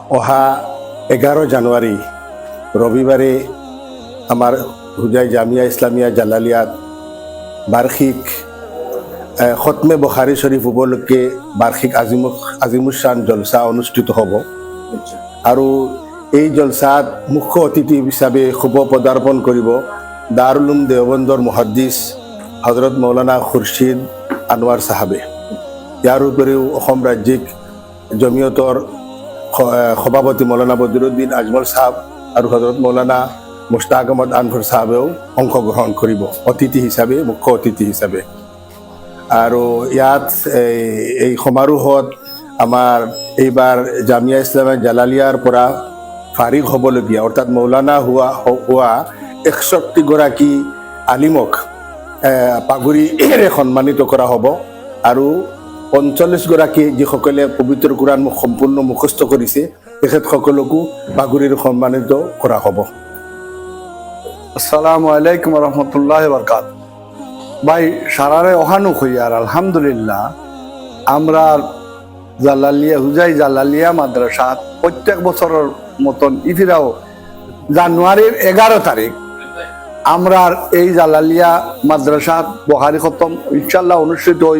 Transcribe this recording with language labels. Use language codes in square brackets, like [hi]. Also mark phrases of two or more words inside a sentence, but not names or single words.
[as] অহা 11 জানুয়ারি রবিবারে আমার হুজাই জামিয়া ইসলামিয়া জালালিয়াত বার্ষিক খতমে বুখারী শরীফ উপলক্ষে বার্ষিক আজিমুসান জলসা অনুষ্ঠিত হ'ব আৰু এই জলসাত মুখ্য অতিথি হিচাপে শুভ পদাৰ্পণ কৰিব দাৰুল উলুম দেওবন্দৰ মুহাদ্দিছ হজরত মৌলানা খুরশিদ আনোয়ার সাহাবে। ইয়াৰ উপৰিও অসম ৰাজ্যিক জমিয়তৰ সভাপতি মৌলানা বদিৰুদ্দিন আজমল সাহেব আৰু হজরত মৌলানা মুস্তাক আহমদ আনভৰ সাহেবেও অংশগ্ৰহণ কৰিব অতিথি হিচাপে, মুখ্য অতিথি হিচাপে। আৰু ইয়াত এই সমাৰোহত আমাৰ এইবাৰ জামিয়া ইছলামিয়া জালালিয়াৰ পৰা ফাৰিগ হ'বলগীয়া অৰ্থাৎ মৌলানা হোৱা 61গৰাকী আলিমক পাগুৰিৰে সন্মানিত কৰা হ'ব আৰু 45গৰাকী যিসকলে পবিত্ৰ কোৰাণ সম্পূৰ্ণ মুখস্থ কৰিছে তেখেতসকলকো পাগুৰিৰে সন্মানিত কৰা হ'ব। [ar] السلام عليكم رحمة الله بركات. [bn] ভাই সারারে ওহানু হইয়ার আলহামদুলিল্লাহ আমরা জালালিয়া হুজাই জালালিয়া মাদ্রাসা প্রত্যেক বছরের মতন ইফিরাও জানুয়ারির 11 তারিখ আমরা এই জালালিয়া মাদ্রাসা বুখারী খতম ইনশাআল্লাহ অনুষ্ঠিত হইব।